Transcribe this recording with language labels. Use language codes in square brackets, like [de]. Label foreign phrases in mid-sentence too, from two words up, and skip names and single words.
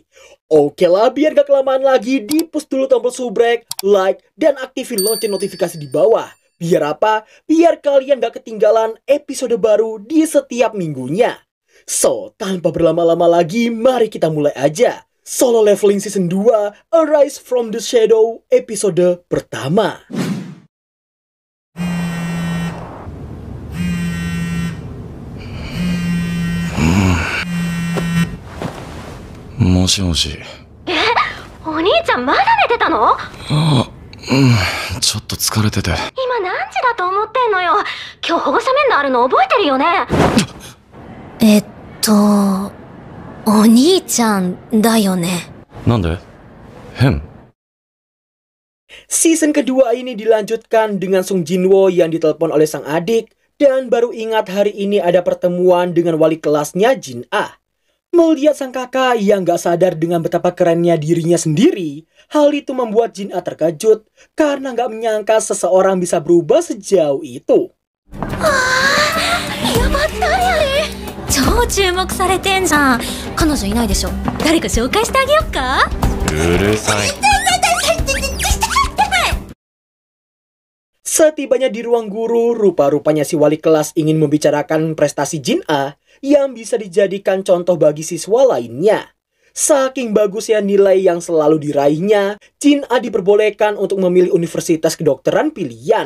[id] Oke lah, biar gak kelamaan lagi, di-push dulu tombol subrek, like, dan aktifin lonceng notifikasi di bawah. Biar apa? Biar kalian gak ketinggalan episode baru di setiap minggunya. So, tanpa berlama-lama lagi, mari kita mulai aja. Solo Leveling Season 2, Arise from the Shadow, episode pertama. [ja] Moshi-moshi. お兄ちゃんまだ寝てたの？ちょっと疲れてて。今何時だと思ってんのよ。今日保護者面談あるの覚えてるよね。お兄ちゃんだよね。なんで？変？ [id] Season kedua ini dilanjutkan dengan Sung Jinwoo yang ditelepon oleh sang adik dan baru ingat hari ini ada pertemuan dengan wali kelasnya Jin-ah. Melihat sang kakak yang gak sadar dengan betapa kerennya dirinya sendiri, hal itu membuat Jin-ah terkejut karena gak menyangka seseorang bisa berubah sejauh itu. [ja] Yabatta, 超注目されてんじゃん。彼女いないでしょ。誰か紹介してあげよっか。うるさい。 [id] Setibanya di ruang guru, rupa-rupanya si wali kelas ingin membicarakan prestasi Jin-ah yang bisa dijadikan contoh bagi siswa lainnya. Saking bagusnya nilai yang selalu diraihnya, Jin-ah diperbolehkan untuk memilih universitas kedokteran pilihan.